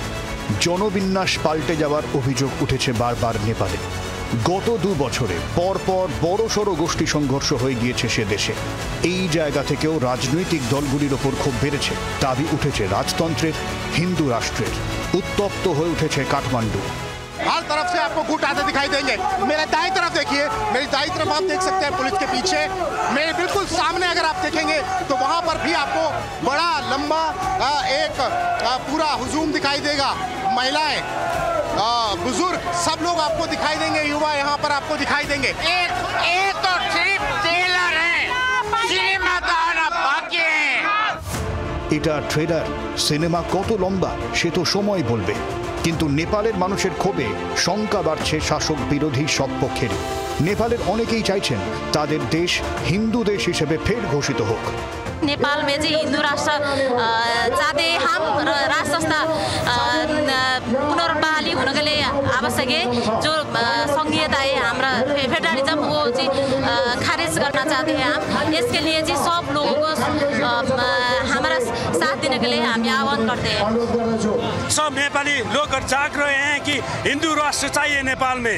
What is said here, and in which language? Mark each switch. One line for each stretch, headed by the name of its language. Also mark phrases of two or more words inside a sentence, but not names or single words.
Bangla: জনবিন্যাস পাল্টে যাওয়ার অভিযোগ উঠেছে বারবার নেপালে। গত 2 বছরে পরপর বড়সড় গোষ্ঠী সংঘর্ষ হয়ে গিয়েছে সে দেশে। এই জায়গা থেকেও রাজনৈতিক দলগুলির ওপর ক্ষোভ বেড়েছে। দাবি উঠেছে রাজতন্ত্রের, হিন্দু রাষ্ট্রের। উত্তপ্ত হয়ে উঠেছে কাঠমান্ডু।
Hindi: हर तरफ से आपको गुट आते दिखाई देंगे। मेरे दाईं तरफ देखिए, मेरी दाईं तरफ आप देख सकते हैं पुलिस के पीछे। मेरे बिल्कुल सामने अगर आप देखेंगे तो वहां पर भी आपको बड़ा लंबा एक पूरा हुजूम दिखाई देगा। महिलाएं, बुजुर्ग, सब लोग आपको दिखाई देंगे। युवा यहाँ पर आपको दिखाई देंगे। एक तो सिर्फ ट्रेलर है, सिनेमा तो आना बाकी है।
Bangla: এটা ট্রেলার। সিনেমা কত লম্বা সে তো সময় বলবে। কিন্তু নেপালের মানুষের ক্ষোভে শঙ্কা বাড়ছে শাসক বিরোধী সব পক্ষেরই। নেপালের অনেকেই চাইছেন তাদের দেশ হিন্দু দেশ হিসেবে ফের ঘোষিত হোক।
Hindi: नेपाल में चाहिँ हिन्दू राष्ट्र चाहते हम राष्ट्र संस्था पुनर्बहाली हुनको लिए आवश्यक है। जो संघीयता है हमारा फेडरलिज्म वो चाहिँ खारिज करना चाहते हैं हम। इसके लिए चाहिँ सब लोगों को हमारा साथ देने के लिए हम आह्वान करते हैं। सब नेपाली लोग जाग रहे हैं कि हिंदू राष्ट्र चाहिए नेपाल में।